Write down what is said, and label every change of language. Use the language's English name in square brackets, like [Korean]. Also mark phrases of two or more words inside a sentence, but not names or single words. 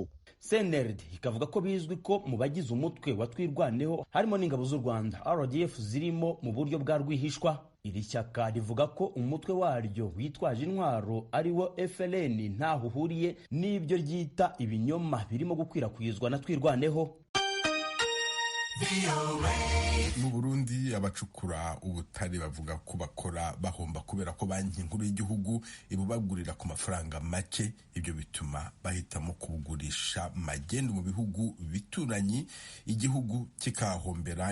[Kinyarwanda] CNRD ikavuga ko bizwi ko mu bagize umutwe wa Twirwaneho harimo n'ingabo z'u Rwanda RDF zirimo mu buryo bwa rwihishwa. Iri shyaka rivuga ko umutwe waryo witwaje intwaro ari wo FLN ntaho uhuriye n'ibyo ryita ibinyoma birimo gukwirakwizwa na Twirwaneho. Mu Burundi abacukura ubutare bavuga ko bakora bahomba kubera ko banki nkuru y'igihugu ibubagurira ku mafaranga make, ibyo bituma bahitamo kubugurisha magendu mu bihugu bituranye, igihugu kikahombera.